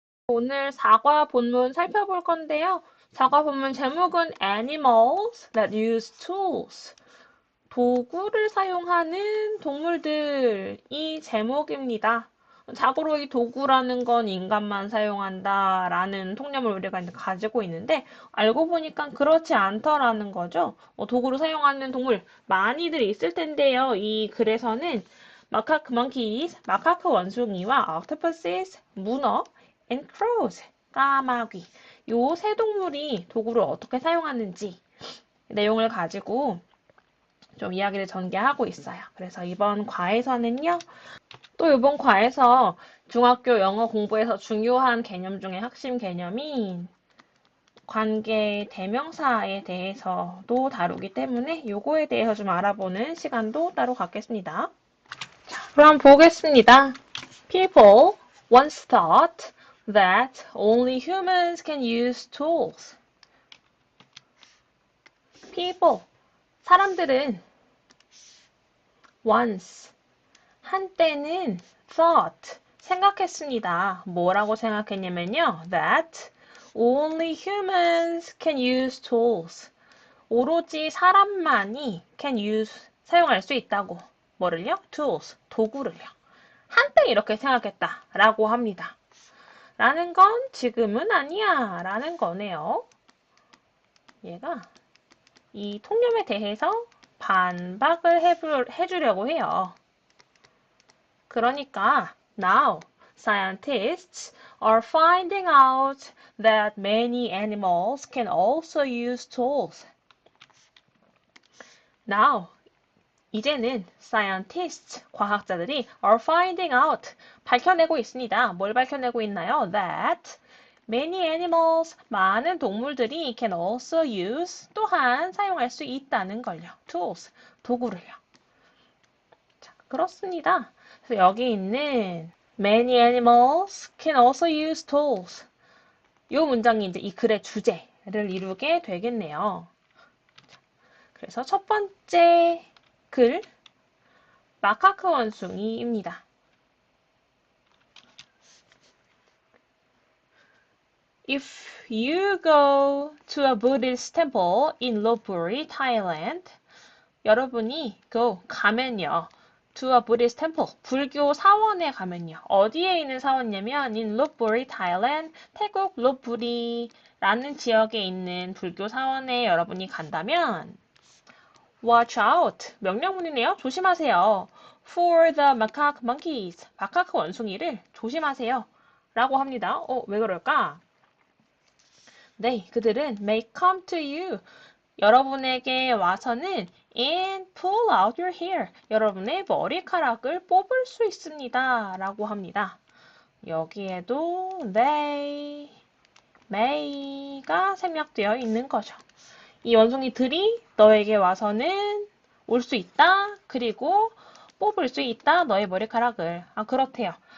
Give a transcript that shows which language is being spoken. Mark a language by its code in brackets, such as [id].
[ko] 오늘 사과 본문 살펴볼 건데요. 사과 본문 제목은 [en] Animals that use tools. [ko] 도구를 사용하는 동물들이 제목입니다. 자고로 이 도구라는 건 인간만 사용한다라는 통념을 우리가 이제 가지고 있는데 알고 보니까 그렇지 않더라는 거죠. 도구를 사용하는 동물 많이들 있을 텐데요. 이 글에서는 마카크 monkeys, 마카크 원숭이와 octopuses, 문어, and crows, 까마귀 요 세 동물이 도구를 어떻게 사용하는지 내용을 가지고 좀 이야기를 전개하고 있어요. 그래서 이번 과에서는요. 또 이번 과에서 중학교 영어 공부에서 중요한 개념 중에 핵심 개념인 관계 대명사에 대해서도 다루기 때문에 요거에 대해서 좀 알아보는 시간도 따로 갖겠습니다. 자, 그럼 보겠습니다. [en] People once thought that only humans can use tools. [ko] People, 사람들은 once, 한때는 thought, 생각했습니다. 뭐라고 생각했냐면요. [en] That only humans can use tools. [ko] 오로지 사람만이 can use, 사용할 수 있다고. 뭐를요? tools, 도구를요. 한때 이렇게 생각했다라고 합니다. 라는 건 지금은 아니야 라는 거네요. 얘가 이 통념에 대해서 반박을 해주려고 해요. [en] 그러니까 now scientists are finding out that many animals can also use tools. Now 이제는 scientists, 과학자들이 are finding out, 밝혀내고 있습니다. [ko] 뭘 밝혀내고 있나요? [en] That many animals, 많은 동물들이 can also use, 또한 사용할 수 있다는 걸요. [ko] tools, 도구를요. 자, 그렇습니다. [en] 그래서 여기 있는 many animals can also use tools. [ko] 이 문장이 이제 이 글의 주제를 이루게 되겠네요. 그래서 첫 번째 글, 마카크 원숭이입니다. [en] If you go to a Buddhist temple in Lopburi, Thailand, [ko] 여러분이 가면요. [en] to a Buddhist temple, [ko] 불교 사원에 가면요. 어디에 있는 사원이냐면 in Lopburi, Thailand, 태국 롭부리라는 지역에 있는 불교 사원에 여러분이 간다면 [en] Watch out! [ko] 명령문이네요. 조심하세요. [en] For the macaque monkeys. [ko] 마카크 원숭이를 조심하세요. 라고 합니다. 왜 그럴까? 네, 그들은 [en] may come to you. [ko] 여러분에게 와서는 [en] and pull out your hair. [ko] 여러분의 머리카락을 뽑을 수 있습니다. 라고 합니다. 여기에도 they, may가 생략되어 있는 거죠. 이 원숭이들이 너에게 와서는 올 수 있다. 그리고 뽑을 수 있다. 너의 머리카락을. 그렇대요.